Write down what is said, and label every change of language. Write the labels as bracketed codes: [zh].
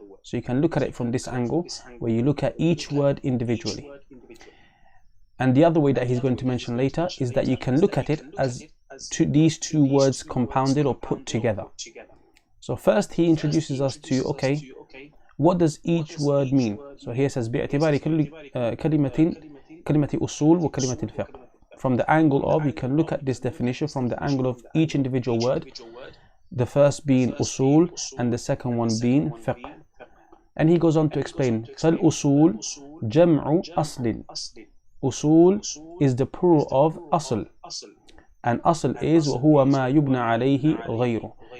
[en] So you can look at it from this angle where you look at each word individually. And the other way that he's going to mention later is that you can look at it as these two words compounded or put together. So first he introduces us to, okay, what does each word mean? So here says [ar] بِاعْتِبَارِ كَلِمَةِ أُصُول وَكَلِمَةِ الْفِقْهِ. [en] From the angle of, you can look at this definition from the angle of each individual word, the first being usul and the second one being fiqh. And he goes on to explain, [ar] فَالْأُصُول جَمْعُ أَصْلٍ. [en] Usul is the plural of asl, and asl is [ar] وَهُوَ مَا يُبْنَى عَلَيْهِ غَيْرُ.